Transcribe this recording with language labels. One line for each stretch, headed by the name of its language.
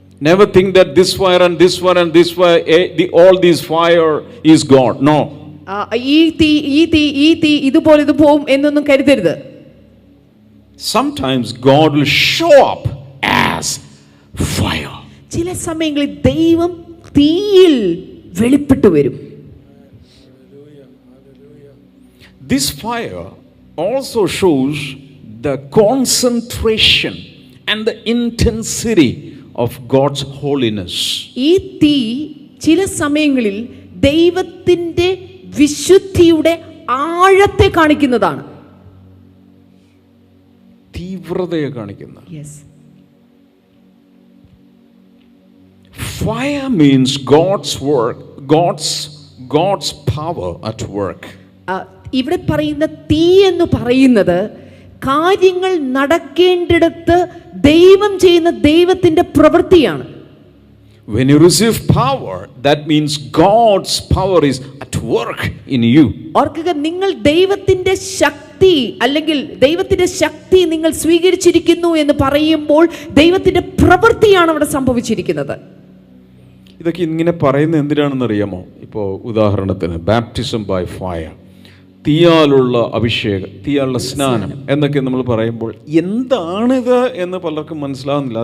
English: Never think that this fire and this fire and this fire, all these fire is God. No.
Malayalam: ഈ തീ ഇതുപോലെ ഇത് പോവും എന്നൊന്നും കരുതരുത്.
English: Sometimes God will show up as fire.
Malayalam: ചില സമയങ്ങളിൽ ദൈവം തീയിൽ വെളിപ്പെട്ടു വരും.
English: This fire also shows the concentration and the intensity of God's holiness.
Malayalam: ഈ തീ ചില സമയങ്ങളിൽ ദൈവത്തിൻ്റെ വിശുദ്ധിയുടെ ആഴത്തെ കാണിക്കുന്നതാണ്. തീവ്രതയെ കാണിക്കുന്ന.
English: Yes. Fire means God's work, God's power at work.
Malayalam: ഇവിടെ പറയുന്ന തീ എന്ന് പറയുന്നത് കാര്യങ്ങൾ നടക്കേണ്ടിടത്ത് ദൈവം ചെയ്യുന്ന ദൈവത്തിൻ്റെ പ്രവൃത്തിയാണ്.
English: When you receive power, that means God's power is at work in you.
Malayalam: ഓർക്കുക, നിങ്ങൾ ദൈവത്തിൻ്റെ ശക്തി അല്ലെങ്കിൽ ദൈവത്തിൻ്റെ ശക്തി നിങ്ങൾ സ്വീകരിച്ചിരിക്കുന്നു എന്ന് പറയുമ്പോൾ ദൈവത്തിൻ്റെ പ്രവൃത്തിയാണ് അവിടെ സംഭവിച്ചിരിക്കുന്നത്. ഇതൊക്കെ ഇങ്ങനെ പറയുന്നത് എന്തിനാണെന്ന് അറിയാമോ? ഇപ്പോൾ ഉദാഹരണത്തിന് ബാപ്റ്റിസം ബൈ ഫയർ, തീയാലുള്ള അഭിഷേകം, തീയാലുള്ള സ്നാനം എന്നൊക്കെ നമ്മൾ പറയുമ്പോൾ എന്താണിത് എന്ന് പലർക്കും മനസ്സിലാകുന്നില്ല.